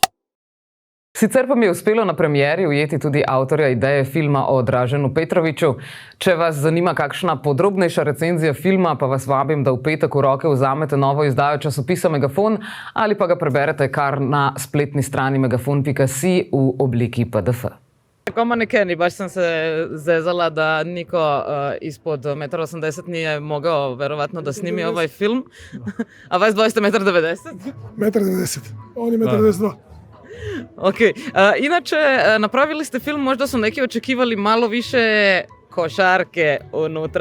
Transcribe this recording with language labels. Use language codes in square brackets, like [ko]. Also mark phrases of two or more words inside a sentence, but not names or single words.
[sl] Sicer pa mi je uspelo na premieri ujeti tudi avtorja ideje filma o Draženu Petroviću. Če vas zanima kakšna podrobnejša recenzija filma, pa vas vabim, da v petek v roke vzamete novo izdajo časopisa Megafon ali pa ga preberete kar na spletni strani megafon.si v obliki PDF. [sr] Tako manekeni, baš sem se zezala, da niko ispod 1,80 m nije mogao verovatno da snimi ovaj film. A vas dvoje ste 1,90 m? 1,90 m. On je 1,92 m. Ok. Inače, napravili ste film, možda su neki očekivali malo više košarke unutra.